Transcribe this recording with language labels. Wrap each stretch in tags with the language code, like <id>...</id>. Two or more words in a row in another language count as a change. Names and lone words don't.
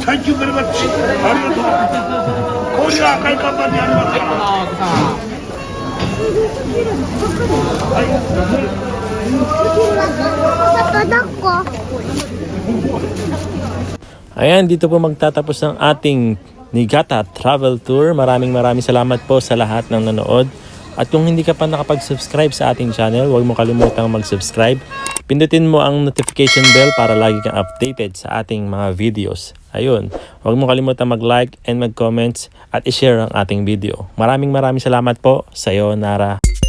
<en>Thank you very much.</en> <ja>ありがとう。こういう赤い看板にありますから。 Tatadako.</ja> <tl>Ayan, dito po magtatapos ang ating Niigata Travel Tour. Maraming salamat po sa lahat ng nanood. At kung hindi ka pa nakapag-subscribe sa ating channel, huwag mo kalimutang mag-subscribe. Pindutin mo ang notification bell para lagi kang updated sa ating mga videos. Ayun, huwag mo kalimutang mag-like and mag-comments at i-share ang ating video. Maraming salamat po.</tl> <ja>Sayonara.</ja>